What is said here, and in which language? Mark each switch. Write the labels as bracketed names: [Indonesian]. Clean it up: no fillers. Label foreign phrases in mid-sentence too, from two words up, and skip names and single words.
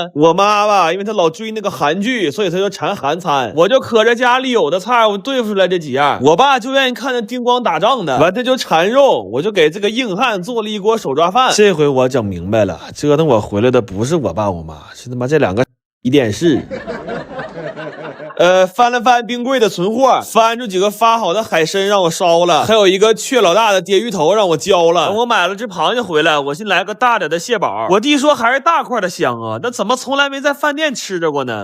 [Chinese] 我媽吧，因為她老追那個韓劇，所以她就饞韓餐。我就可着家裡有的菜，我對付出來這幾樣。我爸就願意看那叮咣打仗的，完他就饞肉，我就給這個硬漢做了一鍋手抓飯。這回我整明白了，折騰我回來的不是我爸我媽，是他媽這2個電視。翻了翻冰櫃的存貨，翻出幾個發好的海參讓我燒了，還有一個雀老大的鯽魚頭讓我焦了。我買了只螃蟹回來，我先來個大點的蟹堡。我弟說還是大塊的香啊，那怎麼從來沒在飯店吃着過呢？